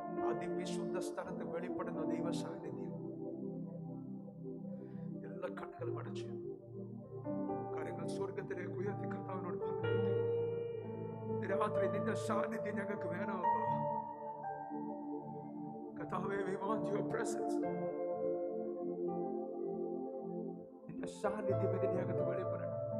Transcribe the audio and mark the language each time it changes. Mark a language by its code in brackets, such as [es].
[ml] അതിവിശുദ്ധ സ്ഥലത്ത് വെളിപ്പെടുന്ന ദൈവ സാന്നിധ്യം. എല്ലാ കണ്ണുകളും അടച്ച് കാര്യങ്ങൾ സ്വർഗത്തിലേക്ക് ഉയർത്തി കർത്താവിനോട് പറഞ്ഞിട്ട്, രാത്രി നിന്റെ സാന്നിധ്യം ഞങ്ങൾക്ക് വേണം അപ്പാ. കർത്താവേ, [en] we want your presence. [ml] നിന്റെ സാന്നിധ്യം ഇതിന്റെ അകത്ത് വെളിപ്പെടണം.